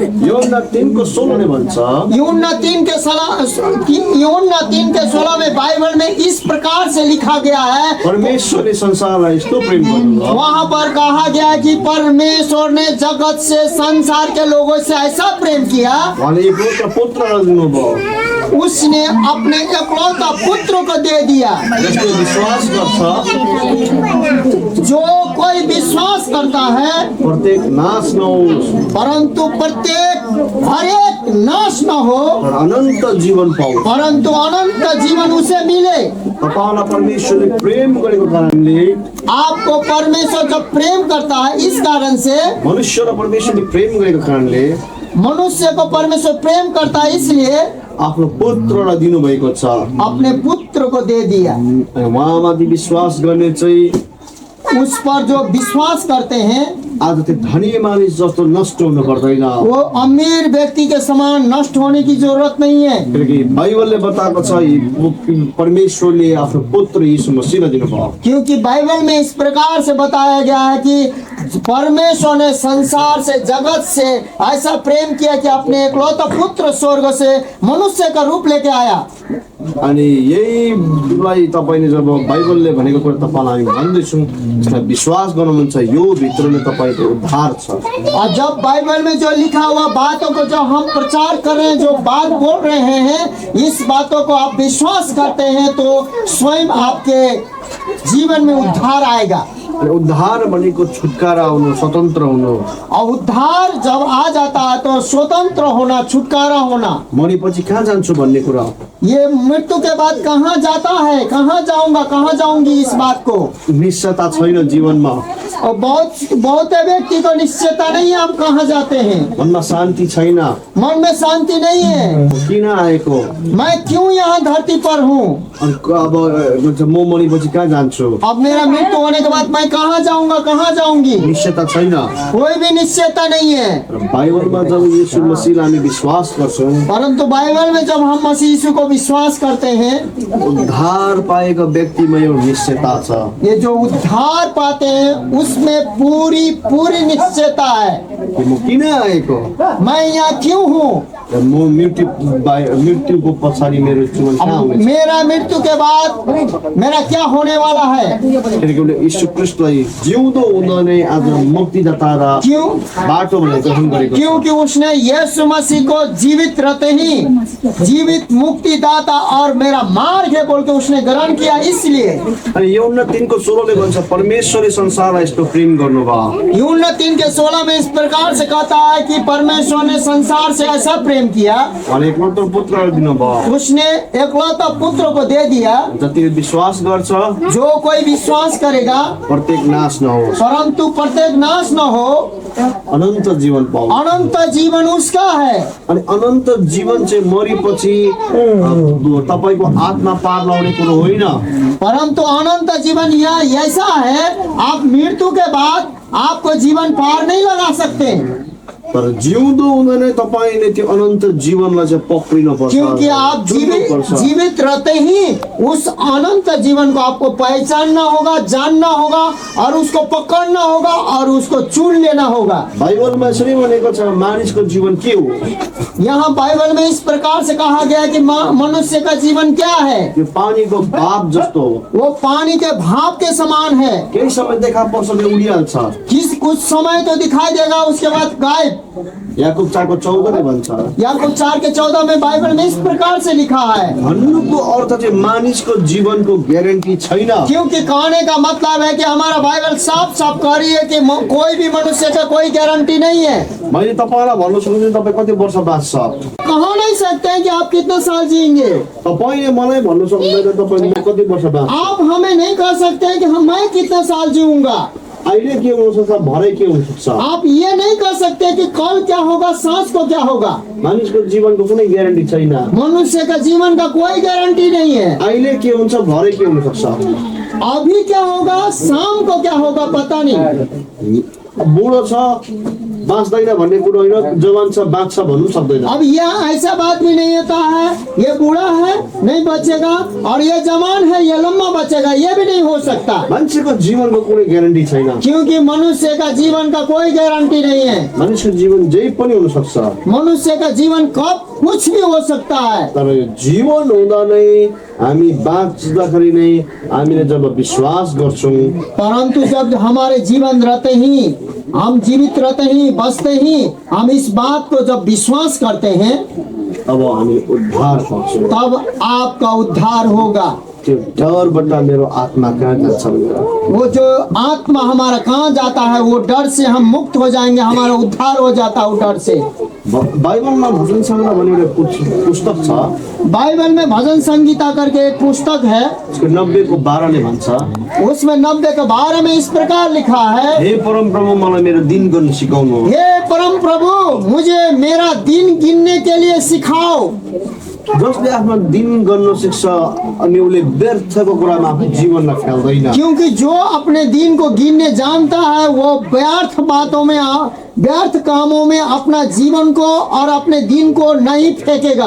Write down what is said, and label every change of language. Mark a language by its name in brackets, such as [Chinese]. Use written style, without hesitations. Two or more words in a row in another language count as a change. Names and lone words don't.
[Nepali] यूहन्ना 3:16 ने भन्छ, [Hindi] यूहन्ना 3:16 में बाइबल में इस प्रकार से लिखा गया है, [Nepali] परमेश्वरले संसारलाई यस्तो प्रेम गर्नुभयो, [Hindi] वहाँ पर कहा गया कि परमेश्वर ने जगत से, संसार के लोगों से ऐसा प्रेम किया, [Nepali] उहाँले एकमात्र पुत्रलाई दिनुभयो, [Hindi] उसने अपने एकलौता पुत्र को दे दिया। [Nepali] जसले विश्वास गर्छ [Hindi] जो कोई विश्वास करता है, [Nepali] प्रत्येक नाश नहोस् [Hindi] परंतु प्रत्येक हर एक नाश न हो, [Nepali] तर अनन्त जीवन पाओस्। [Hindi] परंतु अनंत जीवन उसे मिले। [Nepali] तपाईँलाई परमेश्वरले प्रेम गरेको कारणले, [Hindi] आपको परमेश्वर जब प्रेम करता है, इस कारण से [Nepali] मनुष्य र परमेश्वरले प्रेम गरेको कारणले [Hindi] मनुष्य को परमेश्वर प्रेम करता है, इसलिए [Nepali] आफ्नो पुत्रलाई दिनुभएको छ। [Hindi] अपने पुत्र को दे दिया। [Nepali] उहाँमाथि विश्वास गर्ने चाहिँ [Hindi] उस पर जो विश्वास करते हैं, [Nepali] आज त्यो धनी मानिस जस्तो नष्ट हुनु पर्दैन, [Hindi] वो अमीर व्यक्ति के समान नष्ट होने की जरूरत नहीं है। [Nepali] किनकि बाइबलले बताएको छ परमेश्वरले आफ्नो पुत्र यीशु मसीहलाई दिनुभयो। [Hindi] क्योंकि बाइबल में इस प्रकार से बताया गया है कि परमेश्वर ने संसार से, जगत से ऐसा प्रेम किया कि अपने एकलौता पुत्र स्वर्ग से मनुष्य का रूप लेके आया। [Nepali] अनि यहीलाई तपाईँले जब बाइबलले भनेको कुरा तपाईँलाई हामी भन्दैछौँ, यसलाई विश्वास गर्नुहुन्छ, यो भित्र नै तपाईँको उद्धार छ। [Hindi] और जब बाइबल में जो लिखा हुआ बातों को जो हम प्रचार कर रहे हैं, जो बात बोल रहे हैं, इस बातों को आप विश्वास करते हैं तो स्वयं आपके जीवन में उद्धार आएगा। [Nepali] अनि उद्धार भनेको छुटकारा हुनु, स्वतन्त्र हुनु। [Hindi] और उद्धार जब आ जाता है तो स्वतंत्र होना, छुटकारा होना। [Nepali] मरेपछि कहाँ जान्छु भन्ने कुरा हो। [Hindi] ये मृत्यु के बाद कहाँ जाता है, कहाँ जाऊंगा, कहाँ जाऊंगी, इस बात को [Nepali] निश्चयता छैन जीवनमा। [Hindi] और बहुत व्यक्ति को निश्चयता नहीं है हम कहाँ जाते हैं। [Nepali] मनमा शान्ति छैन, [Hindi] मन में शांति नहीं है। [Nepali] किन आएको, [Hindi] मैं क्यों यहाँ धरती पर हूँ, [Nepali] अनि अब म मरेपछि कहाँ जान्छु, [Hindi] अब मेरा मृत्यु होने के बाद मैं कहाँ जाऊंगा, कहाँ जाऊंगी, [Nepali] निश्चयता छैन। [Hindi] कोई भी निश्चयता नहीं है। [Nepali] बाइबलमा जब यीशु मसीहलाई हामी विश्वास गर्छौँ, [Hindi] परंतु बाइबल में जब हम मसीह यीशु को विश्वास करते हैं, [Nepali] उद्धार पाएको व्यक्तिमा यो निश्चयता छ [Hindi] ये जो उद्धार पाते हैं उसमें पूरी निश्चयता है। [Nepali] कि म किन आएको, [Hindi] मैं यहाँ क्यों हूँ, [Nepali] म मृत्युको पछाडि मेरो जीवन कहाँ हुनेछ। [Hindi] मेरा मृत्यु के बाद मेरा क्या होने वाला है। [Nepali] किनकि उसले यीशु ख्रीष्टलाई जिउँदो हुँदा नै आज मुक्तिदाता र [Hindi] क्यों? [Nepali] बाटो भनेर ग्रहण गरेको छ। [Hindi] क्योंकि उसने यीशु मसीह को जीवित रहते ही जीवित मुक्तिदाता और मेरा मार्ग है बोल के उसने ग्रहण किया। इसलिए [Nepali] अनि यूहन्ना 3:16 भन्छ परमेश्वरले संसारलाई यस्तो प्रेम गर्नुभयो। [Hindi] यूहन्ना 3:16 में इस प्रकार से कहता है कि परमेश्वर ने संसार से ऐसा प्रेम किया, [Nepali] अनि एकमात्र पुत्रलाई दिनुभयो, [Hindi] उसने एकलौता पुत्र को दे दिया। [Nepali] जतिले विश्वास गर्छ [Hindi] जो कोई विश्वास करेगा [Nepali] प्रत्येक नाश नहोस्, [Hindi] परंतु प्रत्येक नाश न हो, [Nepali] अनन्त जीवन पाओस्। [Hindi] अनंत जीवन उसका है। [Nepali] अनि अनन्त जीवन चाहिँ मरेपछि तपाईको आत्मा पार लाउने कुरो होइन। [Hindi] परंतु अनंत जीवन यह ऐसा है, आप मृत्यु के बाद आपको जीवन पार नहीं लगा सकते, [Nepali] तर जिउँदो हुँदा नै तपाईले त्यो अनन्त जीवनलाई चाहिँ पक्रिनुपर्छ। [Hindi] क्योंकि आप जीवित रहते ही उस अनंत जीवन को आपको पहचानना होगा, जानना होगा और उसको पकड़ना होगा और उसको चुन लेना होगा। [Nepali] बाइबलमा यसरी भनेको छ मानिसको जीवन के हो। [Hindi] यहाँ बाइबल में इस प्रकार से कहा गया कि मनुष्य का जीवन क्या है, [Nepali] यो पानीको भाप जस्तो हो, [Hindi] वो पानी के भाप के समान है। [Nepali] केही समय देखा पर्छ उडिहाल्छ। [Hindi] कुछ समय तो दिखाई देगा, उसके बाद गायब। [Nepali] याकूब 4:14 ने भन्छ, [Hindi] याकूब 4:14 में बाइबल में इस प्रकार से लिखा है। [Nepali] भन्नुको अर्थ चाहिँ मानिसको जीवनको ग्यारेन्टी छैन। [Hindi] क्योंकि कहने का मतलब है कि हमारा बाइबल साफ साफ कह रही है कि कोई भी मनुष्य का कोई गारंटी नहीं है। [Nepali] मैले तपाईलाई भन्नु सक्छु तपाई कति वर्ष बाँच्छ। [Hindi] कह नहीं सकते हैं कि आप कितना साल जिएंगे। [Nepali] तपाईले मलाई भन्नु सक्नुहुन्छ तपाईले कति वर्ष बाँच्छ। [Hindi] आप हमें नहीं कह सकते हैं कि मैं कितना साल जीऊंगा। [Nepali] अहिले के हुन सक्छ, भरे के हुन सक्छ। [Hindi] आप ये नहीं कह सकते कि कल क्या होगा, सांस को क्या होगा। [Nepali] मानिसको जीवनको कुनै ग्यारेन्टी छैन। [Hindi] मनुष्य का जीवन का कोई गारंटी नहीं है। [Nepali] अहिले के हुन्छ, भरे के हुन सक्छ। [Hindi] अभी क्या होगा, शाम को क्या होगा, पता नहीं। [Nepali] बुढो छ बाँच्दैन भन्ने कुरो होइन, जवान छ बाँच्छ भन्नु सक्दैन। [Hindi] अब यह ऐसा बात भी नहीं होता है ये बूढ़ा है नहीं बचेगा और ये जवान है ये लंबा बचेगा, ये भी नहीं हो सकता। [Nepali] मान्छेको जीवनको कुनै ग्यारेन्टी छैन। [Hindi] क्योंकि मनुष्य का जीवन का कोई गारंटी नहीं है। [Nepali] मानिसको जीवन जे पनि हुन सक्छ, [Hindi] मनुष्य का जीवन कब कुछ भी हो सकता है। [Nepali] तर यो जीवन हुँदा नै हामी बाँच्दाखेरि नै हामीले जब विश्वास गर्छौँ, [Hindi] परंतु जब हमारे जीवन रहते ही हम जीवित रहते ही बचते ही हम इस बात को जब विश्वास करते हैं [Nepali] अब हामी उद्धार पाउँछौँ। [Hindi] तब आपका उद्धार होगा। [Nepali] त्यो डरबाट मेरो आत्मा कहाँ जान्छ भनेर [Hindi] वो जो आत्मा हमारा कहाँ जाता है वो डर से हम मुक्त हो जाएंगे, हमारा उद्धार हो जाता है वो डर से। [Nepali] बाइबलमा भजन सङ्ग्रह भन्ने एउटा पुस्तक छ। [Hindi] बाइबल में भजन संगीता करके एक पुस्तक है, [Nepali] उसको 90:12 भन्छ, [Hindi] उसमें 90 के 12 में इस प्रकार लिखा है, [Nepali] हे परम प्रभु मलाई मेरो दिन गर्न सिकाउनु, [Hindi] हे परम प्रभु मुझे मेरा दिन गिनने के लिए सिखाओ। [Nepali] जसले आफ्नो दिन गर्न सिक्छ अनि उसले व्यर्थको कुरामा आफ्नो जीवनलाई फ्याल्दैन। [Hindi] क्योंकि जो अपने दिन को गिनने जानता है वो व्यर्थ बातों में व्यर्थ कामों में अपना जीवन को और अपने दिन को नहीं फेंकेगा।